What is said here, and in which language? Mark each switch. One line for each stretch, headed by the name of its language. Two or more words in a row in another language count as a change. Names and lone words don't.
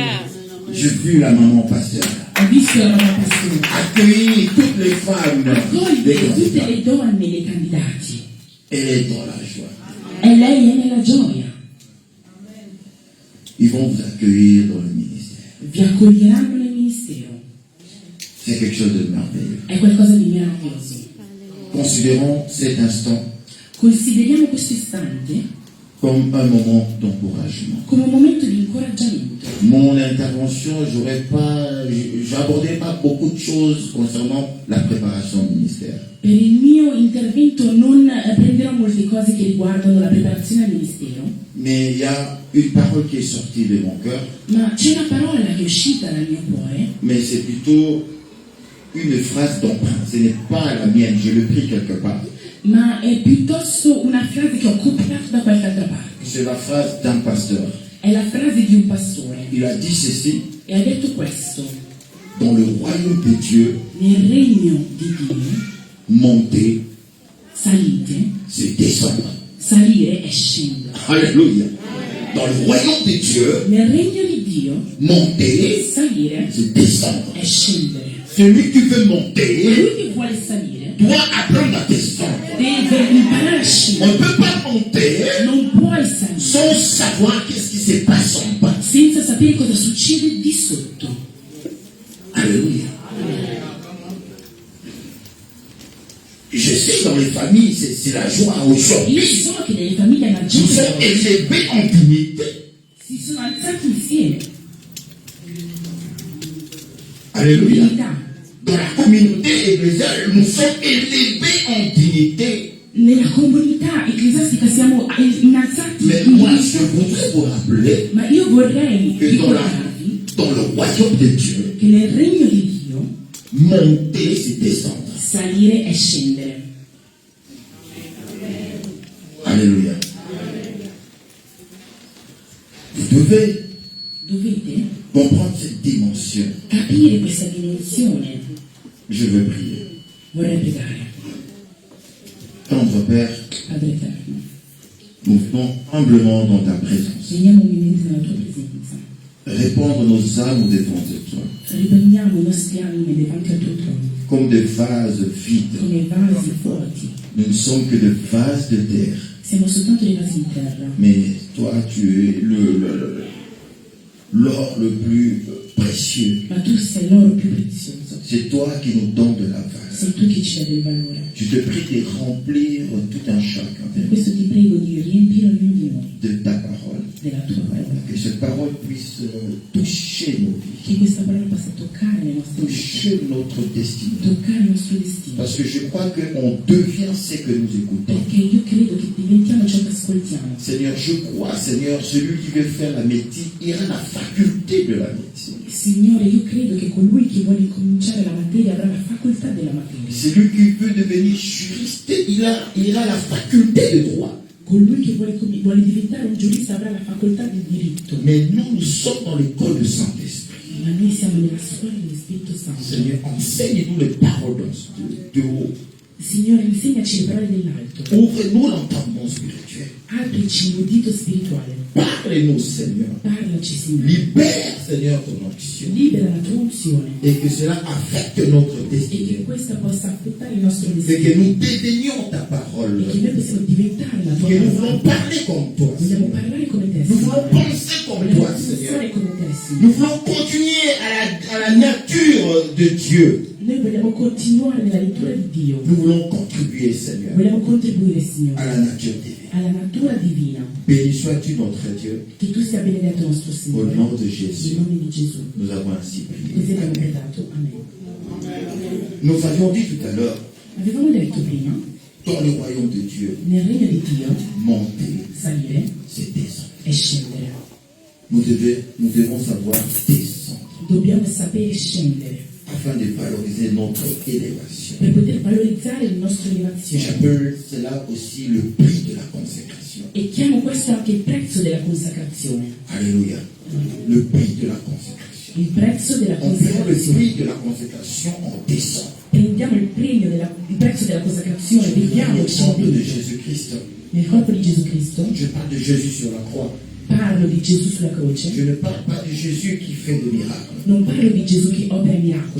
French: J'ai vu la maman pasteur accueillir toutes les femmes des candidats. Elle est dans la joie. Ils vont vous accueillir dans le ministère. C'est quelque chose de merveilleux.
Italian: È qualcosa di meraviglioso.
French: Considérons cet instant
Italian: Consideriamo questo istante
French: comme un moment d'encouragement.
Italian: come un momento di incoraggiamento.
French: Mon intervention, j'aborderai pas beaucoup de choses concernant la préparation du ministère.
Italian: Per il mio intervento non prenderò molte cose che riguardano la preparazione al ministero,
French: Mais il y a une parole qui est sortie de mon cœur,
Italian: ma c'è una parola che è uscita dal mio cuore,
French: mais c'est plutôt une phrase d'emprunt. Ce n'est pas la mienne, je l'ai pris quelque part.
Italian: ma è piuttosto una frase che ho copiato da qualche altra parte.
French: C'est la phrase d'un pasteur.
Italian: È la frase di un pastore
French: Il a dit ceci:
Italian: e ha detto questo:
French: dans le royaume de Dieu,
Italian: nel regno di Dio
French: monter,
Italian: salite,
French: c'est descendre.
Italian: salire è scendere.
French: Alléluia. Dans le royaume de Dieu,
Italian: Nel regno di Dio
French: monter,
Italian: salire
French: c'est descendre.
Italian: è scendere.
French: Celui qui veut
Italian: E
French: monter
Italian: lui che vuole salire
French: doit apprendre à descendre.
Italian: deve imparare a
French: On
Italian: scendere.
French: ne peut pas monter
Italian: Non puoi salire
French: sans savoir qu'est-ce qui se passe en bas.
Italian: senza sapere cosa succede di sotto.
French: Alléluia. Je sais, dans les familles, c'est la joie
Italian: Io
French: aujourd'hui.
Italian: so che nelle famiglie
French: Nous sommes
Italian: maggiori
French: élevés en dignité.
Italian: si sono alzati insieme.
French: Alléluia.
Italian: Dignità.
French: Dans la communauté ecclésiale, nous sommes élevés en dignité.
Italian: Nella comunità ecclesiastica siamo innalzati
French: Mais
Italian: in
French: moi, je
Italian: dignità.
French: voudrais vous rappeler
Italian: Ma io vorrei
French: que
Italian: ricordarvi
French: dans le royaume de Dieu,
Italian: che nel regno di Dio
French: monter, c'est descendre.
Italian: salire è scendere.
French: Alléluia. Vous devez
Italian: Dovete
French: comprendre cette dimension.
Italian: capire questa dimensione.
French: Je veux prier.
Italian: Vorrei pregare.
French: Tendre Père,
Italian: Padre Eterno,
French: nous venons humblement dans ta présence.
Italian: veniamo umilmente nella tua presenza.
French: Répandre nos âmes devant toi,
Italian: Riprendiamo i nostri anime davanti al tuo trono,
French: comme des vases vides.
Italian: come vasi vuoti.
French: Nous ne sommes que des vases de terre.
Italian: Siamo soltanto dei vasi di terra.
French: Mais toi, tu es l'or le plus précieux.
Italian: Ma tu sei l'oro più prezioso.
French: C'est toi qui nous donnes de la valeur.
Italian: Sei tu che ci dai del valore.
French: Je te prie de remplir tout un chacun
Italian: Per questo ti prego di riempire ognuno di noi
French: de ta parole.
Italian: della tua parola.
French: Que cette parole puisse toucher nos vies,
Italian: Che questa parola possa toccare le nostre vite,
French: toucher notre destinée.
Italian: toccare il nostro destino.
French: Parce que je crois qu'on devient ce que nous écoutons.
Italian: Perché io credo che diventiamo ciò che ascoltiamo.
French: Seigneur, je crois, Seigneur, celui qui veut faire la médecine, il a la faculté de la médecine.
Italian: Signore, io credo che colui che vuole incominciare la materia avrà la facoltà della materia.
French: Celui qui veut devenir juriste, il a la faculté de droit.
Italian: Colui che vuole diventare un giurista avrà la facoltà di diritto.
French: Mais nous sommes dans l'école du Saint-Esprit.
Italian: Ma noi siamo nella scuola dello Spirito Santo.
French: Seigneur, enseigne-nous les paroles de haut.
Italian: Signore, insegnaci le parole dell'alto.
French: Ouvre-nous l'entendement spirituel.
Italian: Aprici l'udito spirituale.
French: Parle-nous, Seigneur.
Italian: Parlaci, Signore.
French: Libère, Seigneur, ton onction.
Italian: Libera la tua unzione.
French: Et que cela affecte notre
Italian: E che
French: destinée.
Italian: questa possa affettare il nostro
French: Et
Italian: destino.
French: que nous dédaignions ta parole.
Italian: E che noi possiamo diventare la tua
French: Que nous
Italian: parola.
French: voulons parler comme toi.
Italian: Vogliamo parlare come te,
French: Nous voulons
Italian: Signore.
French: penser comme
Italian: Vogliamo
French: toi, Seigneur.
Italian: pensare come te,
French: Nous
Italian: Signore.
French: voulons continuer à la nature de Dieu.
Italian: Noi vogliamo continuare nella lettura di Dio.
French: Nous voulons contribuer, Seigneur,
Italian: Vogliamo contribuire,
French: à
Italian: Signore,
French: la nature divine.
Italian: alla natura divina.
French: Béni sois-tu, notre Dieu.
Italian: Che tu sia benedetto nostro
French: Au
Italian: Signore.
French: nom de
Italian: Nel
French: Jésus,
Italian: nome di Gesù.
French: nous avons ainsi prié.
Italian: Così abbiamo pregato.
French: Amen. Nous avions dit tout à l'heure,
Italian: Avevamo detto prima,
French: dans le royaume de Dieu,
Italian: nel regno di Dio,
French: monter,
Italian: salire
French: c'est descendre.
Italian: e scendere.
French: Nous devons savoir descendre
Italian: Dobbiamo sapere scendere
French: afin de valoriser notre élévation.
Italian: per poter valorizzare la nostra elevazione.
French: J'appelle cela aussi le prix de la consécration.
Italian: E chiamo questo anche il prezzo della consacrazione.
French: Alléluia. Le prix de la consécration.
Italian: Il prezzo della
French: On prend le
Italian: consacrazione.
French: prix de la consécration en descend.
Italian: Prendiamo il prezzo della consacrazione, vediamo
French: L'exemple de Jésus-Christ.
Italian: nel corpo di Gesù Cristo.
French: Je parle de Jésus sur la croix.
Italian: Parlo di Gesù sulla croce.
French: Je ne parle pas de Jésus qui fait des miracles.
Italian: Non parlo di Gesù che opera miracoli.